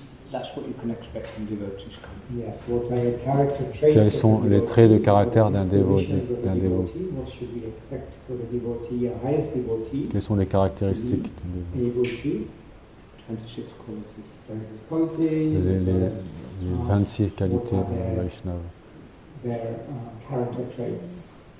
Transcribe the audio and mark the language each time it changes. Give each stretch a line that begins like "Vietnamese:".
English: That's what you can expect from devotees. Yes, what are your character traits
French: quels sont les traits de caractère d'un dévot.
English: What should we expect for the devotee, a highest devotee?
French: Quelles sont les caractéristiques d'un dévot?
English: Able to 26 qualities. 26 qualities,
French: Les 26 qualités de Vaishnava.
English: Their character traits.